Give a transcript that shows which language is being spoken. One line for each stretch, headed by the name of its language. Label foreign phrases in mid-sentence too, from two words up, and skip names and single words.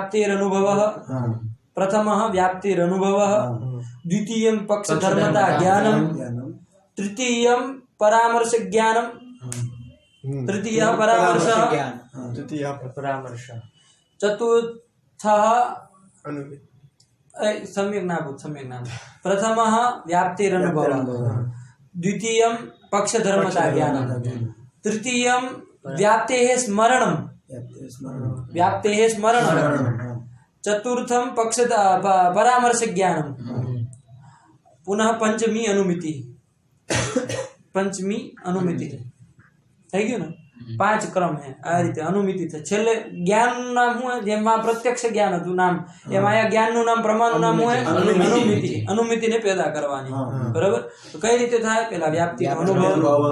Sanskrit: व्याप्तिरनुभव द्वितीयम पक्ष धर्मता ज्ञानम तृतीयम परामर्श ज्ञानम तृतीय परामर्श चतुर्थ सम्यक् नाभूत् प्रथमः व्याप्तिरनुभवः द्वितीयं पक्षधर्मता ज्ञानं तृतीयं व्याप्तेः स्मरणं चतुर्थं पक्ष परामर्श ज्ञानं पुनः पंचमी अनुमिति पंचमी अनुमिति
Gujarati: થઈ ગયું ને 5 ક્રમ હે આ રીતે અનુમિતિ છે છેલ્લે જ્ઞાનનું નામ શું હે જેમાં પ્રત્યક્ષ જ્ઞાન હતું નામ એમાં આ જ્ઞાનનું નામ પ્રમાણનું નામ શું હે અનુમિતિને પેદા કરવાની બરાબર તો કઈ રીતે થાય પેલા વ્યાપ્તિ અનુભવ